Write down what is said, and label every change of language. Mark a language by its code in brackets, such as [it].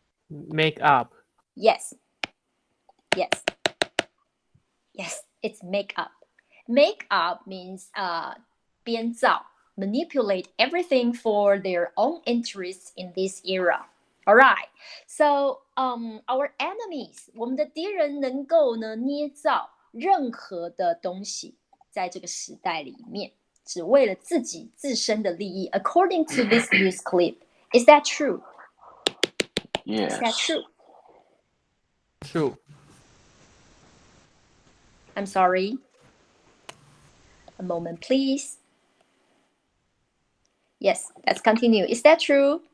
[en] Make up. Yes. Yes. Yes, it's make up. Make up means 编造. Manipulate everything for their own interests in this era. All right. [zh] So, our enemies, 我们的敌人能够呢捏造任何的东西，在这个时代里面，只为了自己自身的利益。 [en] According to this news clip, is that true? Yes. Is that true? True. I'm sorry. A moment, please. Yes, let's continue. Is that true?